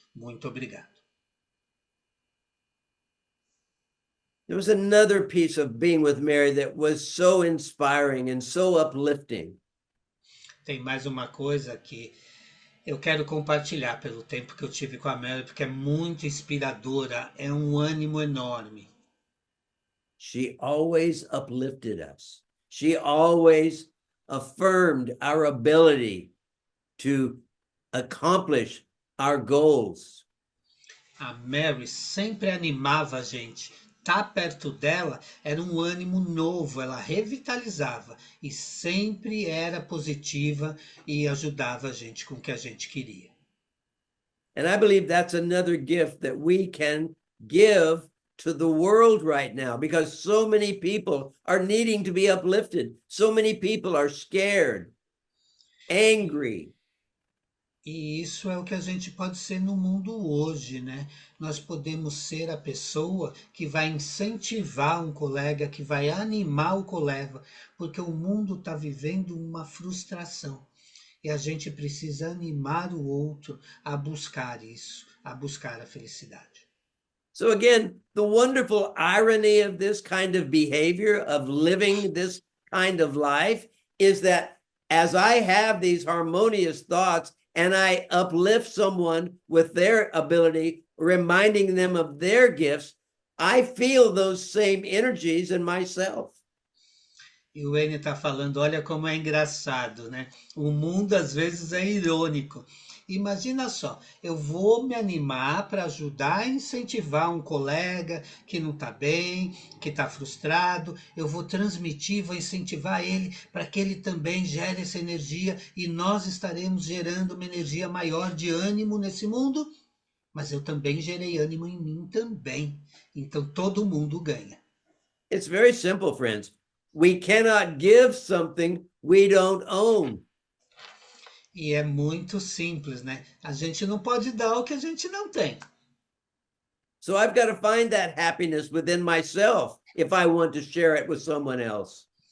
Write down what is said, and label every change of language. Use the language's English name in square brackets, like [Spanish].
[Portuguese] Muito obrigado. [English] There was another piece of being with Mary that was so inspiring and so uplifting. [Portuguese] Tem mais uma coisa que eu quero compartilhar pelo tempo que eu tive com a Mary, porque é muito inspiradora, é um ânimo enorme. [English] She always uplifted us. She always affirmed our ability to accomplish our goals. [Portuguese] A Mary sempre animava a gente. Tá perto dela era um ânimo novo, ela revitalizava e sempre era positiva e ajudava a gente com o que a gente queria. [English] And I believe that's another gift that we can give to the world right now because so many people are needing to be uplifted. So many people are scared, angry. [Portuguese] E isso é o que a gente pode ser no mundo hoje, né? Nós podemos ser a pessoa que vai incentivar um colega, que vai animar o colega, porque o mundo está vivendo uma frustração. E a gente precisa animar o outro a buscar isso, a buscar a felicidade. [English] So, again, the wonderful irony of this kind of behavior, of living this kind of life, is that as I have these harmonious thoughts and I uplift someone with their ability, reminding them of their gifts, I feel those same energies in myself. [Portuguese] E o Wayne está falando, olha como é engraçado, né? O mundo às vezes é irônico. Imagina só, eu vou me animar para ajudar a incentivar um colega que não está bem, que está frustrado. Eu vou transmitir, vou incentivar ele para que ele também gere essa energia e nós estaremos gerando uma energia maior de ânimo nesse mundo. Mas eu também gerei ânimo em mim também. Então todo mundo ganha. [English] It's very simple, friends. We cannot give something we don't own. [Portuguese] E é muito simples, né? A gente não pode dar o que a gente não tem. [English] So I've got to find that happiness within myself if I want to share it with someone else.